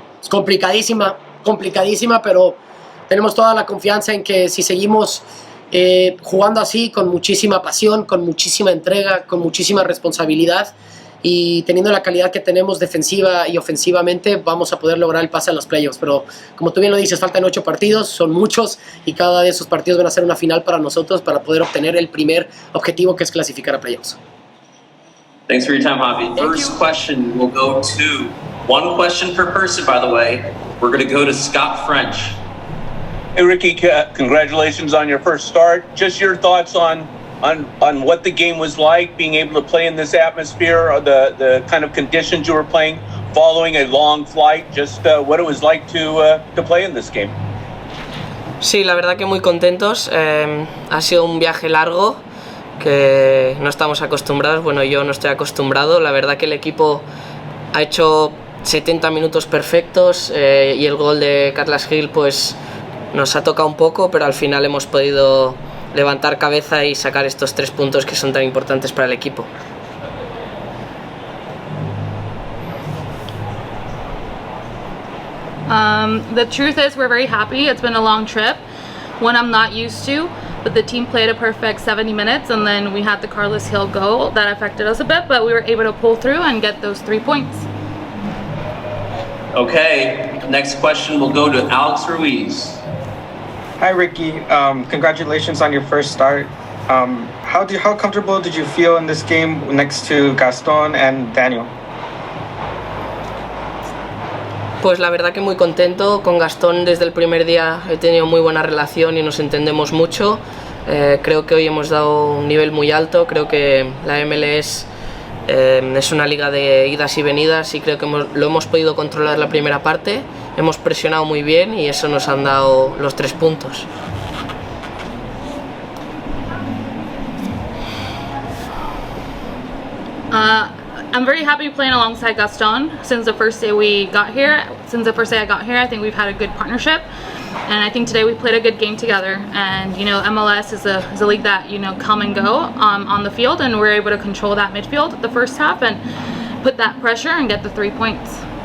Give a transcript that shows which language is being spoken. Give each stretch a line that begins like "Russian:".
Spanish: Es complicadísima, pero tenemos toda la confianza en que si seguimos jugando así, con muchísima pasión, con muchísima entrega, con muchísima responsabilidad, y teniendo la calidad que tenemos defensiva y ofensivamente, vamos a poder lograr el pase a los playoffs. Pero como tú bien lo dices, faltan 8 partidos, son muchos, y cada de esos partidos van a ser una final para nosotros, para poder obtener el primer objetivo, que es clasificar a playoffs.
English: Thanks for your time, Javi. First question will go to, one question per person, by the way. We're going to go to Scott French. Hey, Riqui, congratulations on your first start. Just your thoughts on what the game was like, being able to play in this atmosphere, or the kind of conditions you were playing, following a long flight, just what it was like to play in this game.
Spanish: Sí, la verdad que muy contentos. Ha sido un viaje largo que no estamos acostumbrados. Bueno, yo no estoy acostumbrado. La verdad que el equipo ha hecho 70 minutos perfectos, y el gol de Carlos Gil pues nos ha tocado un poco, pero al final hemos podido levantar cabeza y sacar estos 3 puntos que son tan importantes para el equipo.
English: The truth is we're very happy. It's been a long trip, one I'm not used to, but the team played a perfect 70 minutes, and then we had the Carlos Hill goal that affected us a bit, but we were able to pull through and get those 3 points. Okay, next question will go to Alex Ruiz. Hi, Riqui. Congratulations on your first start. How comfortable did you feel in this game next to Gaston and Daniel?
Spanish: Pues la verdad que muy contento. Con Gastón desde el primer día he tenido muy buena relación y nos entendemos mucho. Creo que hoy hemos dado un nivel muy alto. Creo que la MLS es una liga de idas y venidas, y creo que lo hemos podido controlar la primera parte. Hemos presionado muy bien y eso nos han dado los 3 puntos.
English: I'm very happy playing alongside Gaston since the first day we got here. Since the first day I got here, I think we've had a good partnership, and I think today we played a good game together. And you know, MLS is a league that, you know, come and go on the field, and we're able to control that midfield the first half and put that pressure and get the 3 points.